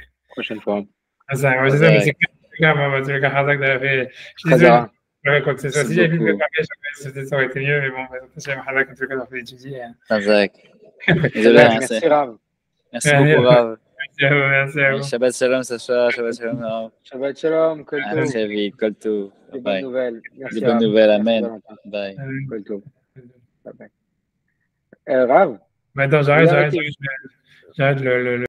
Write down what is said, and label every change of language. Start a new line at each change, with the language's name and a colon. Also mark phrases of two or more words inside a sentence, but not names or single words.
French: Prochaine fois. Ah, ça, moi, c'est ça, mais c'est grave, moi, c'est le cas Hazak d'avoir je suis désolé, quoi que ce soit. Si j'avais vu le papier, ça aurait été mieux, mais bon, j'ai un Hazak, en tout cas, d'avoir étudié. Hazak. Désolé, merci, Rav. Merci beaucoup, Rav. Merci à vous.
Hebrew: שבת שלום, Sacha. שבת שלום, Rav. שבת שלום כל טוב.
French: À très vite,
Hebrew: כל טוב.
French: Des bonnes nouvelles. Des bonnes nouvelles, amen. Bye.
Hebrew: כל טוב.
English: Bye bye. Rav.
French: Maintenant, j'arrête le